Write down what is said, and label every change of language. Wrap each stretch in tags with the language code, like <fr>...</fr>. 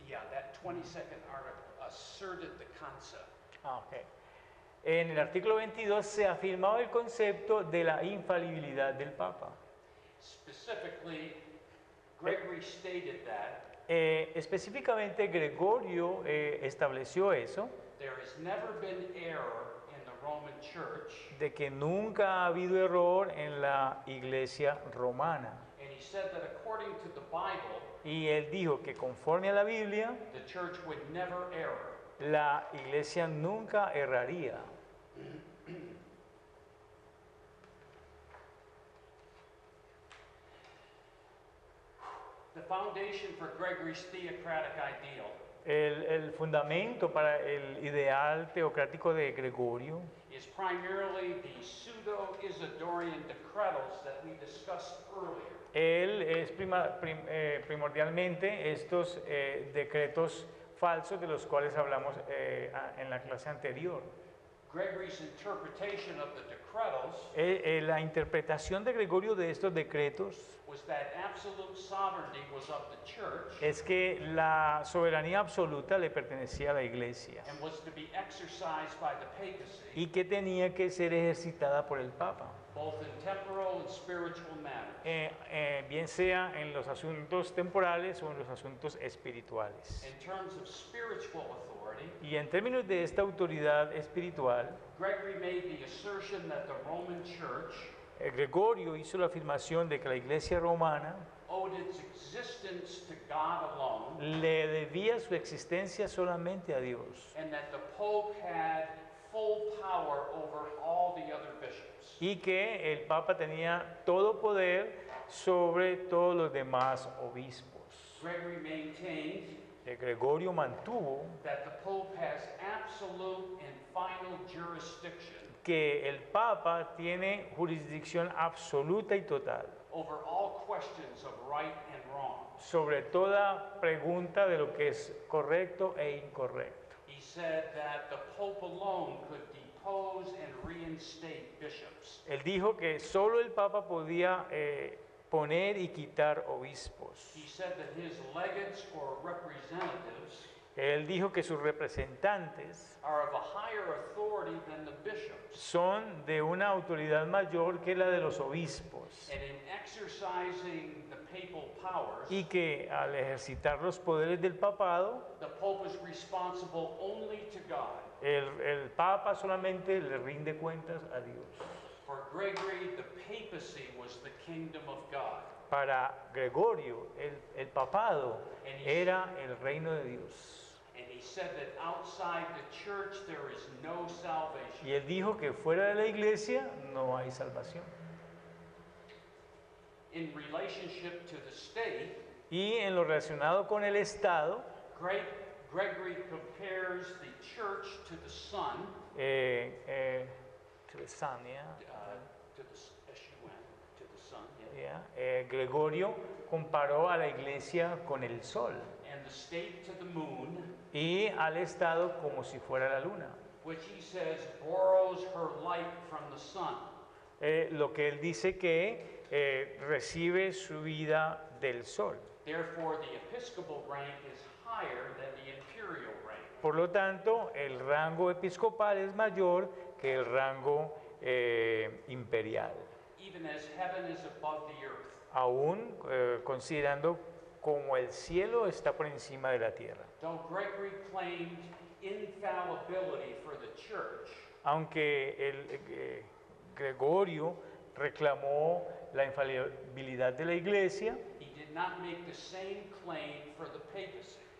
<en>That 22nd article asserted the concept. okay.</en> <es>En el artículo 22 se afirmaba el concepto de la infalibilidad del Papa.</es> <en>Specifically, Gregory stated that</en> <es>Específicamente Gregorio estableció eso,</es> <en>there has never been error in the Roman Church,</en> <es>de que nunca ha habido error en la iglesia romana.</es> <en>and he said that according to the Bible,</en> <es>Y él dijo que conforme a la Biblia,</es> <en>the church would never err.</en> <es>la iglesia nunca erraría.</es> <en>The foundation for Gregory's theocratic ideal</en> <es>El fundamento para el ideal teocrático de Gregorio</es> <en>is primarily the pseudo-Isidorian decretals that we discussed earlier.</en> <es>él es primordialmente estos decretos falsos de los cuales hablamos en la clase anterior.</es> <en>Gregory's interpretation of the decretals</en> <es>La interpretación de Gregorio de estos decretos</es> <en>was that absolute sovereignty was of the church</en> <es>es que la soberanía absoluta le pertenecía a la iglesia</es> <en>and was to be exercised by the papacy,</en> <es>y que tenía que ser ejercitada por el Papa,</es> <en>both in temporal and spiritual matters.</en> <es>bien sea en los asuntos temporales o en los asuntos espirituales.</es> <en>In terms of spiritual authority,</en> <es>Y en términos de esta autoridad espiritual,</es> <en>Gregory made the assertion that the Roman Church</en> <es>Gregorio hizo la afirmación de que la iglesia romana</es> <en>owed its existence to God alone,</en> <es>le debía su existencia solamente a Dios</es> <en>and that the Pope had full power over all the other bishops.</en> <es>y que el Papa tenía todo poder sobre todos los demás obispos.</es> <en>Gregory maintained</en> <es>Gregorio mantuvo</es> <en>that the Pope has absolute and final jurisdiction</en> <es>que el Papa tiene jurisdicción absoluta y total</es> <en>over all questions of right and wrong.</en> <es>sobre toda pregunta de lo que es correcto e incorrecto.</es> <en>He said that the Pope alone could depose and reinstate bishops.</en> <es>Él dijo que solo el Papa podía poner y quitar obispos.</es> <en>He said that his legates or representatives</en> <es>Él dijo que sus representantes</es> <en>are of a higher authority than the bishops.</en> <es>son de una autoridad mayor que la de los obispos</es> <en>And in exercising the papal powers,</en> <es>y que al ejercitar los poderes del papado,</es> <en>the Pope is responsible only to God.</en> <es>el Papa solamente le rinde cuentas a Dios.</es> <en>For Gregory, the papacy was the kingdom of God.</en> <es>Para Gregorio, el papado era el reino de Dios.</es> <en>And he said that outside the church there is no salvation.</en> <es>Y él dijo que fuera de la iglesia no hay salvación.</es> <en>In relationship to the state,</en> <es>Y en lo relacionado con el Estado,</es> <en>Gregory compares the church to the sun, to the sun, yeah, to the S-U-N, to the sun, yeah, yeah.</en> <es>Gregorio comparó a la iglesia con el sol</es> <en>and the state to the moon,</en> <es>y al Estado como si fuera la luna.</es> <en>which he says borrows her light from the sun.</en> <es>Lo que él dice que recibe su vida del sol.</es> <en>Therefore, the episcopal rank is higher than the imperial rank.</en> <es>Por lo tanto, el rango episcopal es mayor que el rango imperial,</es> <en>Even as heaven is above the earth.</en> <es>aún considerando como el cielo está por encima de la tierra.</es> <en>Though Gregory claimed infallibility for the church,</en> <es>Aunque Gregorio reclamó la infalibilidad de la iglesia,</es> <en>he did not make the same claim for the papacy.</en>